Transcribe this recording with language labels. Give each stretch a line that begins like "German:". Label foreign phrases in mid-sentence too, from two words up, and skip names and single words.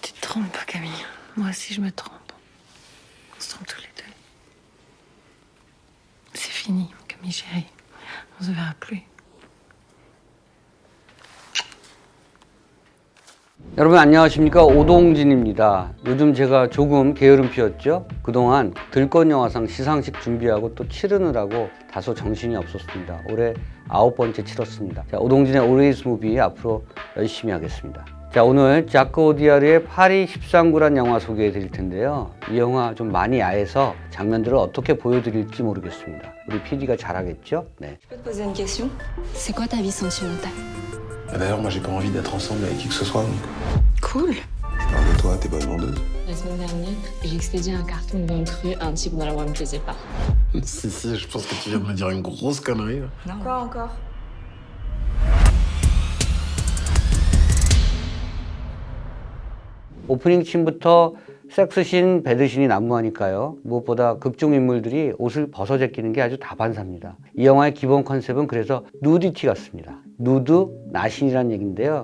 French: trompe, Camille. Moi aussi, je me trompe. On se trompe tous les deux. C'est fini, Camille chérie. On se verra plus.
Korean: 여러분 안녕하십니까, 오동진입니다. 요즘 제가 조금 게으름 피웠죠. 그동안 들꽃영화상 시상식 준비하고 또 치르느라고 다소 정신이 없었습니다. 올해 9번째 치렀습니다. 자, 오동진의 Always Movie 앞으로 열심히 하겠습니다. 자, 오늘 자크 오디아르의 파리 13구란 영화 소개해 드릴 텐데요. 이 영화 좀 많이 야해서 장면들을 어떻게 보여드릴지 모르겠습니다. 우리 PD가 잘하겠죠? 네.
French: Je peux te poser une question? C'est quoi ta vie sentimentale? D'ailleurs, moi, j'ai pas envie d'être ensemble avec qui que ce soit, donc Cool. je parle de toi, t'es bonne vendeuse. La semaine dernière, j'ai expédié un carton de vente-rue à un type dont la voix me plaisait pas. Si, je pense que tu viens de me dire une grosse connerie. Là. Non. Quoi encore?
Korean: 오프닝 씬부터 섹스씬, 배드씬이 난무하니까요. 무엇보다 극중 인물들이 옷을 벗어 제끼는 게 아주 다반사입니다. 이 영화의 기본 컨셉은 그래서 누디티 같습니다. 누드, 나신이라는 얘기인데요.